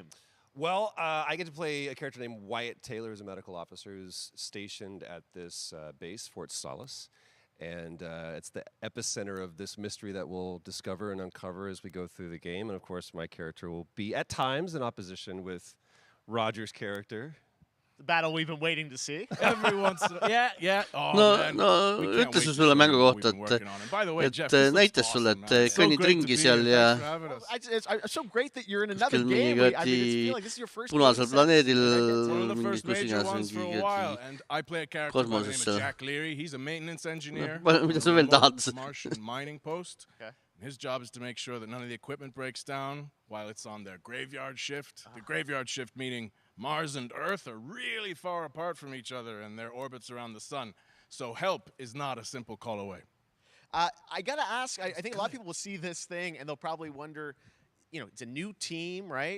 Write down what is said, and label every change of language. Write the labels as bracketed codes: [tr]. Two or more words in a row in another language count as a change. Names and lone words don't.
[en] Well, I get to play a character named Wyatt Taylor, who's a medical officer who's stationed at this base, Fort Solace. And it's the epicenter of this mystery that we'll discover and uncover as we go through the game. And of course, my character will be at times in opposition with Roger's character. The battle we've been waiting to see. Every once in a yeah. Oh, man. No, [et] ütles ju sulle mängu kohta, et näitas sulle, et kõnnid ringi seal ja [en] It's so great that you're in another [et] kuskil [en] game. [et] mingi [en] I mean, it's feeling like this is your first [et] punasel planeedil [en] One of the first major ones for a while, and I play a character by the name of [et] kosmoses. [en] Jack Leary. He's a maintenance engineer. [et] Mida sa veel tahad? [en] Martian mining post. Okay. His job is to make sure that none of the equipment breaks down while it's on their graveyard shift. The graveyard shift meaning Mars and Earth are really far apart from each other and their orbits around the sun. So help is not a simple call away. I got to ask, I think a lot of people will see this thing and they'll probably wonder, you know, it's a new team, right?